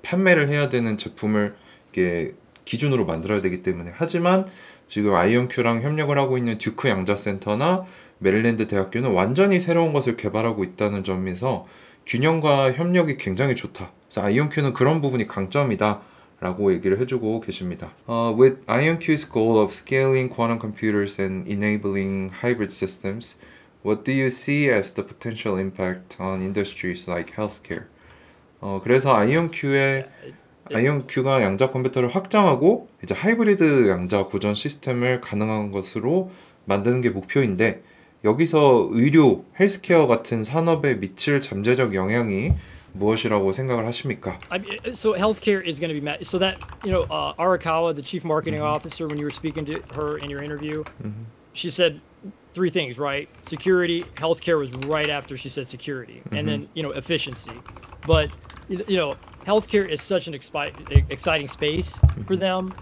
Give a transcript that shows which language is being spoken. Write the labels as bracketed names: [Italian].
[Korean] 판매를 해야 되는 제품을 이렇게 기준으로 만들어야 되기 때문에. 하지만 지금 아이온큐랑 협력을 하고 있는 듀크 양자센터나 메릴랜드 대학교는 완전히 새로운 것을 개발하고 있다는 점에서 균형과 협력이 굉장히 좋다. 그래서 아이온큐는 그런 부분이 강점이다 라고 얘기를 해주고 계십니다. [English] With IonQ's goal of scaling quantum computers and enabling hybrid systems, what do you see as the potential impact on industries like healthcare? [Korean] 그래서 아이온큐가 양자 컴퓨터를 확장하고 이제 하이브리드 양자 고전 시스템을 가능한 것으로 만드는 게 목표인데, 여기서 의료, 헬스케어 같은 산업에 미칠 잠재적 영향이 무엇이라고 생각을 하십니까? [English] So healthcare is going to be so that Arakawa, the chief marketing officer, when you were speaking to her in your interview, she said 3 things, right? Security, healthcare was right after she said security, and then efficiency. But healthcare is such an exciting space for them.